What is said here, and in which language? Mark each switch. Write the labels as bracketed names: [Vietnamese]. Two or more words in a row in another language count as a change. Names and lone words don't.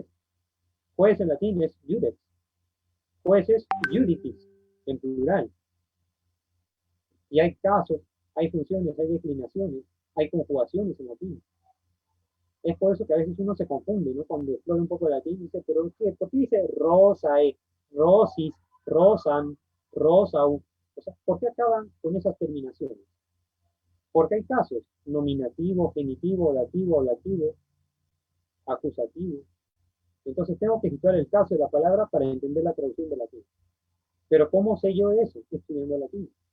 [Spanish] Juez en latín es judex. Juez es judicis, en plural. Y hay casos, hay funciones, hay declinaciones, hay conjugaciones en latín. Es por eso que a veces uno se confunde, ¿no? Cuando explora un poco el latín, dice, pero ¿qué? ¿Por qué dice [Latin] rosae, rosis, rosan, rosau? [Spanish] O sea, ¿por qué acaban con esas terminaciones? Porque hay casos, nominativo, genitivo, dativo, ablativo, acusativo. Entonces tengo que citar el caso de la palabra para entender la traducción del latín. Pero ¿cómo sé yo eso? Estudiando latín.